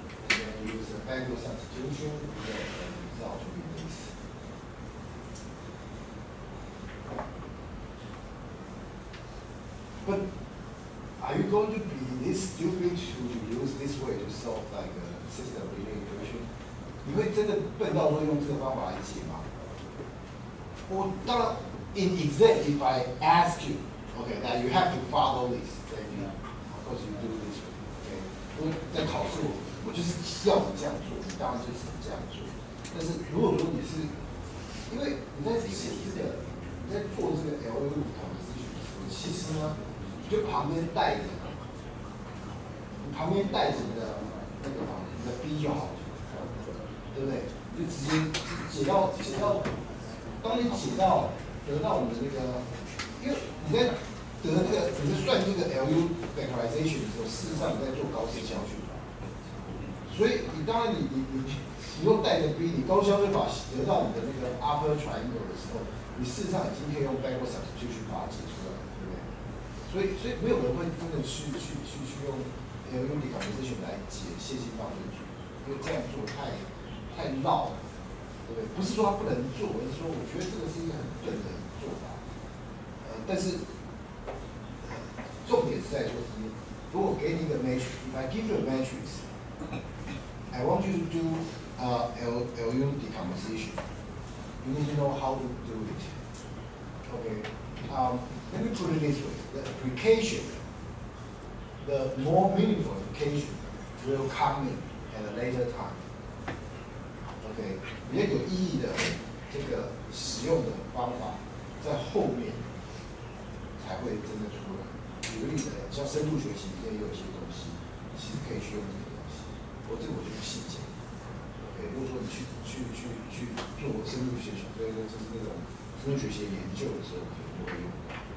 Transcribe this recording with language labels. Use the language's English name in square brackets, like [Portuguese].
[English] And then we use the backward substitution, we get the result to be this. But are you going to be this stupid to use this way to solve like a system of linear equation? [Chinese] 你会真的笨到说用这个方法来解吗？我当然 [English] in exam if I ask you, okay, that you have to follow this, then you, of course you do this way, okay? [Chinese] 因为在考试我就是要你这样做，你当然就是这样做。但是如果说你是，因为你在写这个，你在做这个 LU 考试的时候，其实呢。就旁边带着，你旁边带着你的那个你的 B 就好了，对不对？你就直接解到，当你解到得到你的那个，因为你在得这个，你在算这个 LU factorization 的时候，事实上你在做高斯消去，所以你当然你用带着 B， 你高消去法得到你的那个 upper triangle 的时候，你事实上已经可以用 backward substitution 把它解出来。所以没有人会真的去用 LU decomposition 来解线性倒顺序，因为这样做太绕了，对不对？不是说它不能做，而是说我觉得这个是一个很笨的做法。但是重点是在说，如果给你一个 matrix， [English] if I give you a matrix, I want you to do LU decomposition. You need to know how to do it. Okay. Let me put it this way. The application, the more meaningful application will come in at a later time. [Chinese] OK， 比较有意义的这个使用的方法，在后面才会真的出来。举个例子，像深度学习里面也有一些东西，其实可以去用这个东西。这个我就不细讲。 OK， 如果说你去做深度学习，所以说就是那种深度学习研究的时候，可能会用到。